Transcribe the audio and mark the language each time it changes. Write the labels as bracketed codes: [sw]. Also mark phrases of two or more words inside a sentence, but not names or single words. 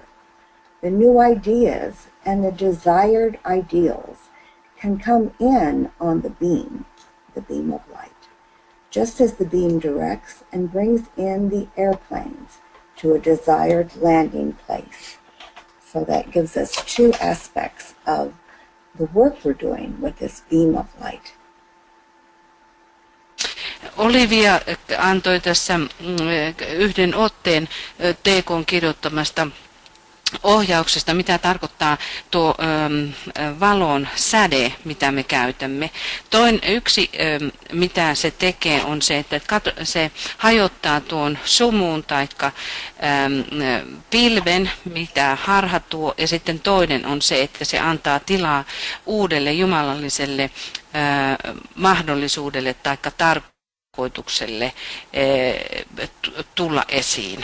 [en] The new ideas and the desired ideals can come in on the beam of light, just as the beam directs and brings in the airplanes to a desired landing place. So that gives us two aspects of the work we're doing with this beam of light. [fi] Olivia antoi tässä yhden otteen TK:n kirjoittamasta ohjauksesta, mitä tarkoittaa tuo valon säde, mitä me käytämme. Yksi, mitä se tekee, on se, että se hajottaa tuon sumuun tai pilven, mitä harha tuo, ja sitten toinen on se, että se antaa tilaa uudelle jumalalliselle mahdollisuudelle tai tarkoitukselle tulla esiin.